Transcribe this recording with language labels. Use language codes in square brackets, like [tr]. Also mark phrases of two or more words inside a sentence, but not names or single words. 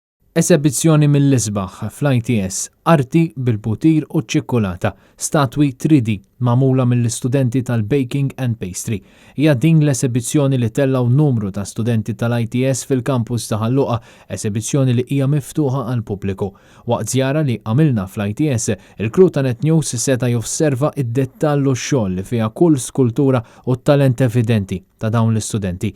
[mt] Esebizzjoni mill-isbaħ fl-ITS, arti bil-butir u ċ-ċikkolata, statwi 3D magħmula mill-istudenti tal-Baking and Pastry. Hija din l-esebizzjoni li tellaw numru ta' studenti tal-ITS fil-kampus ta' Ħalluqa, esebizzjoni li hija miftuħa għal pubbliku. Waqt żjara li għamilna fl-ITS, il-crew ta' Net News seta' josserva id-dettallu x-xogħol li fiha kull skultura u talent evidenti ta' dawn l-istudenti.